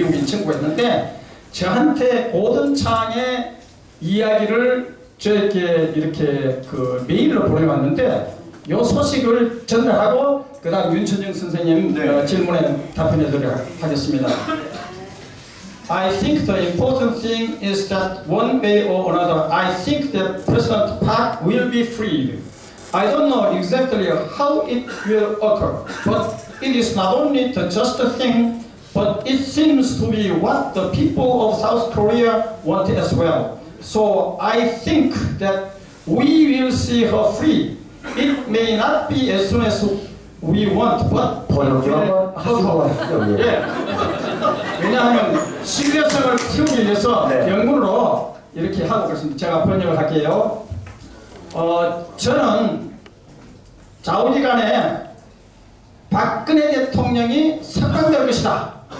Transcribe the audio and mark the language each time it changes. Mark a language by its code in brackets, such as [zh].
[ko] 미국인 친구가 있는데 저한테 고든창의 이야기를 저에게 이렇게 그 메일로 보내왔는데 요 소식을 전달하고 그 다음 윤천정 선생님 질문에 답변해드리도록 하겠습니다. [en] I think the important thing is that one way or another, I think that President Park will be freed. I don't know exactly how it will occur, but it is not only the just thing, but it seems to be what the people of South Korea want as well. So I think that we will see her free. It may not be as soon as we want, but it will occur. [ko] 예. 왜냐하면 신뢰성을 키우기 위해서 영문으로 이렇게 하고 있습니다. 제가 번역을 할게요. 저는 좌우지간에 박근혜 대통령이 석방될 것이다.